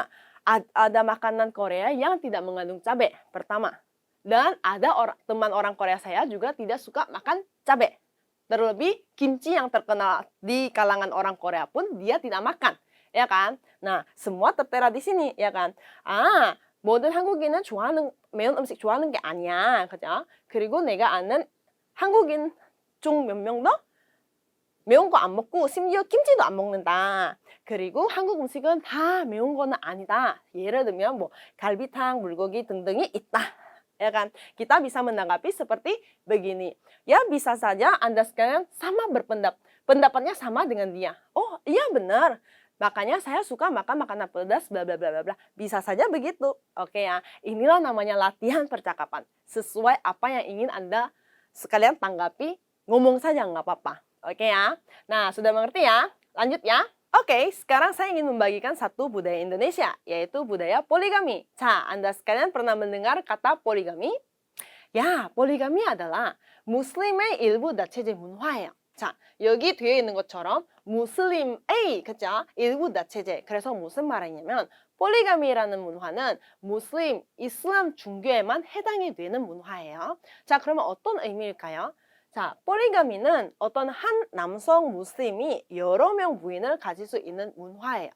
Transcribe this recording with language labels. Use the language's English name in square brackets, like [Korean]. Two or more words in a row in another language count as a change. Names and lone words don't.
[Indonesian] Ada makanan Korea yang tidak mengandung cabai, pertama. Dan ada teman orang Korea saya juga tidak suka makan cabai. Terlebih kimchi yang terkenal di kalangan orang Korea pun dia tidak makan, ya kan? Nah, semua tertera di sini, ya kan? [Korean] 모든 한국인은 매운 음식 좋아하는 게 아니야, 그죠? 그리고 내가 아는 한국인 중 몇 명도 매운 거 안 먹고 심지어 김치도 안 먹는다. 그리고 한국 음식은 다 매운 거는 아니다. 예를 들면 뭐 갈비탕, 물고기 등등이 있다. [Indonesian] Ya kan? Kita bisa menanggapi seperti begini. Ya bisa saja Anda sekalian sama pendapatnya sama dengan dia. Oh iya benar. Makanya saya suka makan makanan pedas bla bla bla bla bla. Bisa saja begitu. Oke ya. Inilah namanya latihan percakapan. Sesuai apa yang ingin Anda sekalian tanggapi, ngomong saja nggak apa-apa. Oke ya. Nah, sudah mengerti ya? Lanjut ya. Oke, sekarang saya ingin membagikan satu budaya Indonesia, yaitu budaya poligami. 자, Anda sekalian pernah mendengar kata poligami? [Korean] 야, [Indonesian] poligami adalah [Korean] muslim의 일부 다체제 문화예요. 자, 여기 뒤에 있는 것처럼 무슬림의, 그죠? 일부 다체제. 그래서 무슨 말이냐면 폴리가미라는 문화는 무슬림, 이슬람 종교에만 해당이 되는 문화예요. 자, 그러면 어떤 의미일까요? 자, 폴리가미는 어떤 한 남성 무슬림이 여러 명 부인을 가질 수 있는 문화예요.